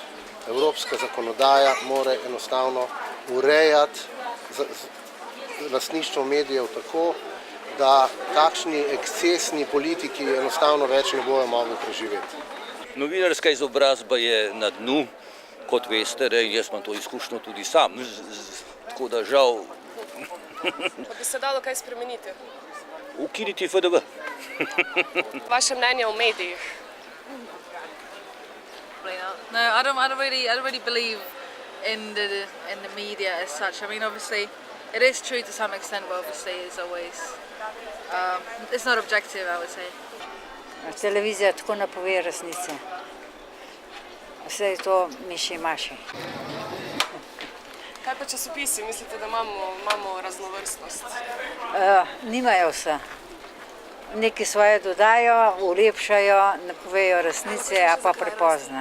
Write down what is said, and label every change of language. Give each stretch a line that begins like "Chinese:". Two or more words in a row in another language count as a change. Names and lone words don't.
Slovenian: Evropska zakonodaja more enostavno urejati lastništvo medijev tako, da takšni ekscesni politiki enostavno več ne bojo mogli preživeti. Novinarska izobrazba je na dnu, kot veste, jaz imam to izkušnjo tudi sam, tako da žal. Pa bi se dalo kaj spremeniti? Ukiniti FDV. Vaše mnenje o medijih?
English: No, I don't really believe in the media as such. I mean, obviously, it is true to some extent, but obviously, it's always it's not objective, I would say.
Slovenian: Televizija tako napove resnice. Vse je to miši-maši. Kaj pa časopisi? Mislite, da imamo raznovrstnost? Nimajo vse. Neki svoje dodajo, ulepšajo, ne povejo resnice, a pa prepozno.